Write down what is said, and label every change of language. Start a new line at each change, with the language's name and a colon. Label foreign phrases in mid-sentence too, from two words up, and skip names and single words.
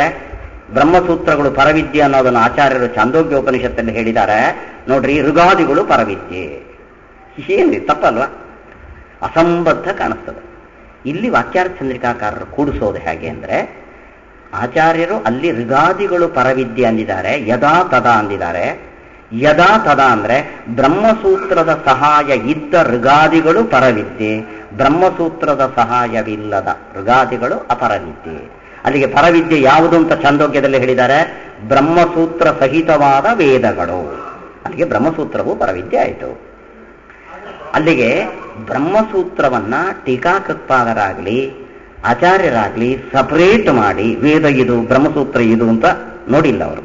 Kannada: ಬ್ರಹ್ಮಸೂತ್ರಗಳು ಪರವಿದ್ಯೆ ಅನ್ನೋದನ್ನು ಆಚಾರ್ಯರು ಛಾಂದೋಗ್ಯೋಪನಿಷತ್ತಲ್ಲಿ ಹೇಳಿದ್ದಾರೆ. ನೋಡ್ರಿ, ಋಗಾದಿಗಳು ಪರವಿದ್ಯೆ. ಏನ್ರಿ ತಪ್ಪಲ್ವಾ? ಅಸಂಬದ್ಧ ಕಾಣಿಸ್ತದೆ. ಇಲ್ಲಿ ವಾಕ್ಯಾರ್ಥ ಚಂದ್ರಿಕಾಕಾರರು ಕೂಡಿಸೋದು ಹೇಗೆ ಅಂದ್ರೆ, ಆಚಾರ್ಯರು ಅಲ್ಲಿ ಋಗಾದಿಗಳು ಪರವಿದ್ಯೆ ಅಂದಿದ್ದಾರೆ,
Sanskrit: ಯದಾ ತದಾ
Kannada: ಅಂದಿದ್ದಾರೆ.
Sanskrit: ಯದಾ ತದಾ
Kannada: ಅಂದ್ರೆ ಬ್ರಹ್ಮಸೂತ್ರದ ಸಹಾಯ ಇದ್ದ ಋಗಾದಿಗಳು ಪರವಿದ್ಯೆ, ಬ್ರಹ್ಮಸೂತ್ರದ ಸಹಾಯವಿಲ್ಲದ ಋಗಾದಿಗಳು ಅಪರವಿದ್ಯೆ. ಅಲ್ಲಿಗೆ ಪರವಿದ್ಯೆ ಯಾವುದು ಅಂತ ಛಾಂದೋಗ್ಯದಲ್ಲಿ ಹೇಳಿದ್ದಾರೆ? ಬ್ರಹ್ಮಸೂತ್ರ ಸಹಿತವಾದ ವೇದಗಳು. ಅಲ್ಲಿಗೆ ಬ್ರಹ್ಮಸೂತ್ರವು ಪರವಿದ್ಯೆ ಆಯಿತು. ಅಲ್ಲಿಗೆ ಬ್ರಹ್ಮಸೂತ್ರವನ್ನ ಟೀಕಾಕೃತ್ಪಾದರಾಗಲಿ ಆಚಾರ್ಯರಾಗಲಿ ಸಪರೇಟ್ ಮಾಡಿ ವೇದ ಇದು ಬ್ರಹ್ಮಸೂತ್ರ ಇದು ಅಂತ ನೋಡಿಲ್ಲ ಅವರು.